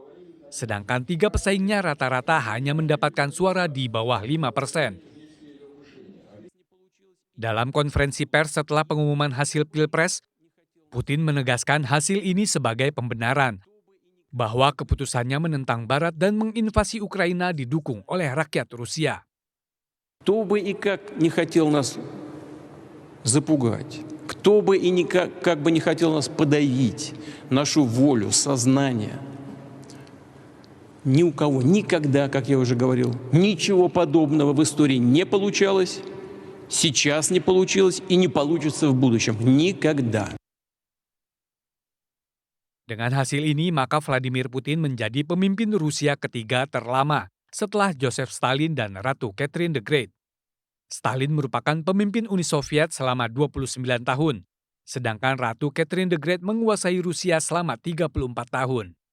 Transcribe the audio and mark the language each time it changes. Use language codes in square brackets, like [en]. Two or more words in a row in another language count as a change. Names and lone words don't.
[id] Sedangkan 3 pesaingnya rata-rata hanya mendapatkan suara di bawah 5%. Dalam konferensi pers setelah pengumuman hasil Pilpres, Putin menegaskan hasil ini sebagai pembenaran bahwa keputusannya menentang Barat dan menginvasi Ukraina didukung oleh rakyat Rusia. [ru] Кто бы и как не хотел нас запугать, кто бы и как бы не хотел нас подавить, нашу волю, сознание, ни у кого никогда, как я уже говорил, ничего подобного в истории не получалось, сейчас не получилось и не получится в будущем. Никогда. [id] Dengan hasil ini, maka Vladimir Putin menjadi pemimpin Rusia ketiga terlama setelah Joseph Stalin dan Ratu Catherine the Great. Stalin merupakan pemimpin Uni Soviet selama 29 tahun, sedangkan Ratu Catherine the Great menguasai Rusia selama 34 tahun.